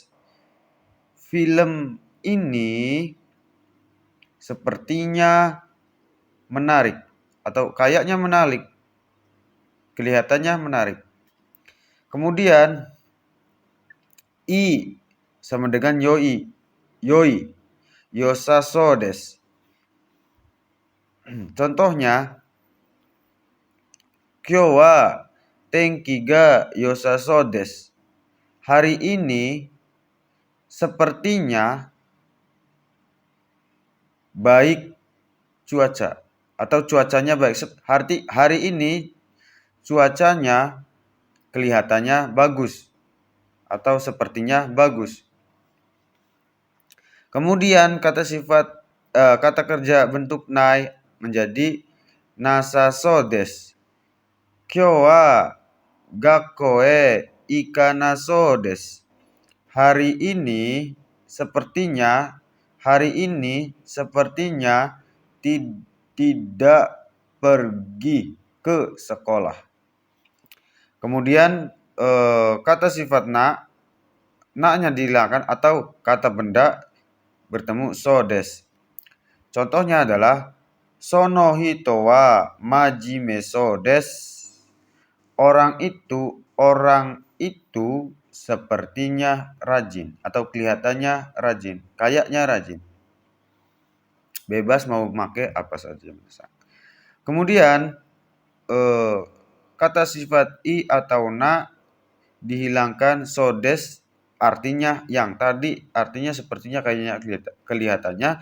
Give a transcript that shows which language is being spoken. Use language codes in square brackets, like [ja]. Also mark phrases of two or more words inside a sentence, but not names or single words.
[id] Film ini sepertinya menarik atau kayaknya menarik, kelihatannya menarik. Kemudian i sama dengan yoi, [ja] よさそうです. Contohnya 今日は天気がよさそうです. [id] Hari ini sepertinya baik cuaca atau cuacanya baik. Hari ini cuacanya kelihatannya bagus atau sepertinya bagus. Kemudian kata kerja bentuk nai menjadi [ja] なさそうです. 今日は学校へ行かなそうです. [id] Hari ini sepertinya tidak pergi ke sekolah. Kemudian kata sifat na-nya dihilangkan atau kata benda bertemu [ja] そうです. [id] Contohnya adalah [ja] その人はまじめそうです. [id] Orang itu sepertinya rajin atau kelihatannya rajin, kayaknya rajin. Bebas mau pakai apa saja. Kemudian kata sifat i atau na dihilangkan [ja] そうです, [id] artinya yang tadi artinya sepertinya kayaknya kelihatannya.